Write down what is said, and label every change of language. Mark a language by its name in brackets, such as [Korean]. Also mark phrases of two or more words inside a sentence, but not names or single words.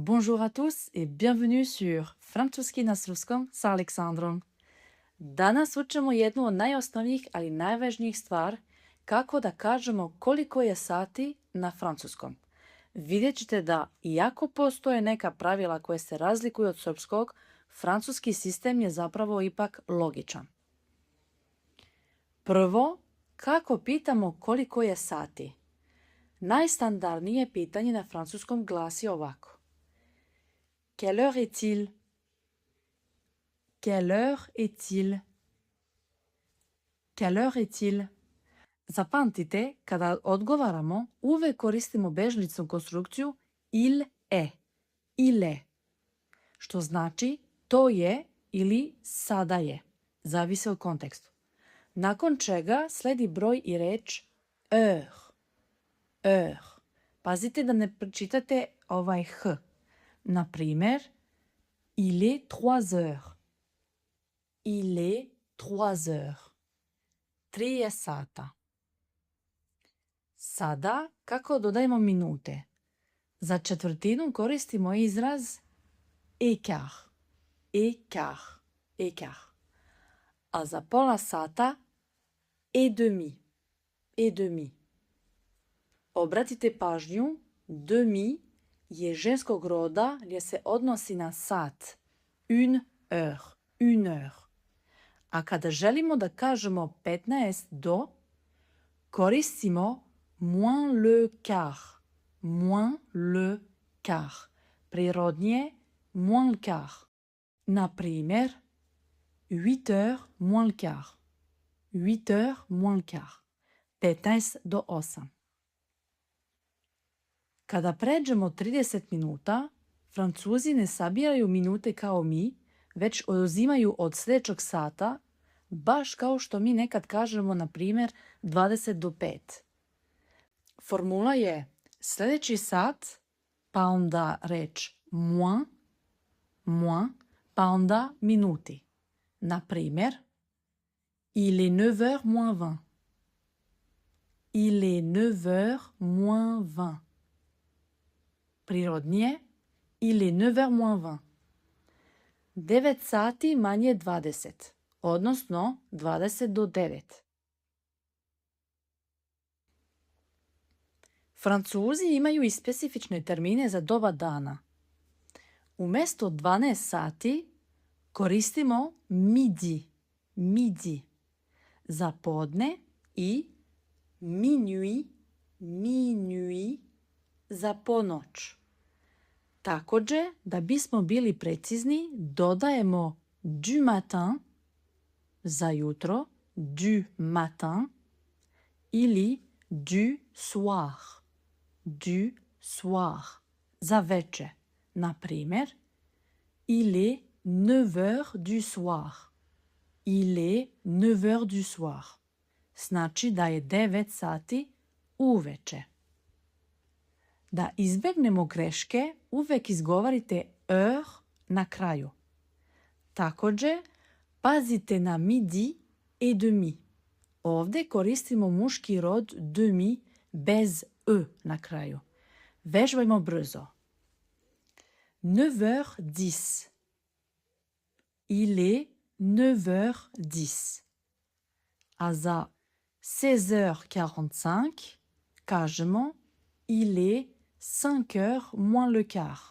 [French] Bonjour à tous et bienvenue sur Francuski na srpskom s Aleksandrom. [Serbian] Danas učimo jednu od najosnovnijih, ali najvažnijih stvar, kako da kažemo koliko je sati na francuskom. Vidjet ćete da, iako postoje neka pravila koje se razlikuju od srpskog, francuski sistem je zapravo ipak logičan. Prvo, kako pitamo koliko je sati? Najstandardnije pitanje na francuskom glasi ovako. [French] Quelle heure est-il? Quelle heure est-il? Quelle heure est-il? [Serbian] Zapamtite, kada odgovaramo, uvek koristimo bežnicnu konstrukciju [French] il est. Il est. [Serbian] Što znači to je ili sada je. Zavisi od kontekstu. Nakon čega sledi broj i reč heure. Heure. Pazite da ne pročitate ovaj h. Na primer, [French] il est 3 heures. Il est 3 heures. [Serbian] 3 je sata. Sada, kako dodajemo minute? Za četvrtinu koristimo izraz écart. [French] Écart. Écart. [Serbian] A za pola sata [French] et demi. Et demi. [Serbian] Obratite pažnju, demi je ženskog roda gdje se odnosi na sat. [French] Une heure. Une heure. [Serbian] A kada želimo da kažemo 15 do, koristimo [French] moins le quart. Moins le quart. [Serbian] Prirodnije [French] moins le quart. [Serbian] Na primjer, [French] 8 heures moins le quart. 8 heures moins le quart. 15 do 8. [Serbian] Kada pređemo 30 minuta, Francuzi ne sabiraju minute kao mi, već oduzimaju od sljedećeg sata, baš kao što mi nekad kažemo, na primjer, 20 do 5. Formula je sljedeći sat, pa onda reč moins, pa onda minuti. Na primjer, [French] il est 9 heures moins 20. Il est 9 heures moins 20. Prirodnije, il est 9 heures moins 20. [Serbian] 9 sati manje 20, odnosno 20 do 9. Francuzi imaju i specifične termine za doba dana. Umjesto 12 sati koristimo [French] midi, midi [Serbian] za podne i [French] minuit, minuit [Serbian] za ponoć. Također, da bismo bili precizni, dodajemo [French] du matin [Serbian] za jutro, [French] du matin ili du soir, du soir [Serbian] za veče. Na primjer, [French] il est 9 heures du soir. Il est 9 heures du soir. [Serbian] Znači da je 9 sati uveče. Da izbjegnemo greške, uvek izgovarite heure na kraju. Također, pazite na [French] midi et demi. [Serbian] Ovdje koristimo muški rod demi bez e na kraju. Vežbajmo brzo. 9h10. [French] Il est 9h10. [Serbian] A za 16h45 kažemo [French] il est 5 heures moins le quart.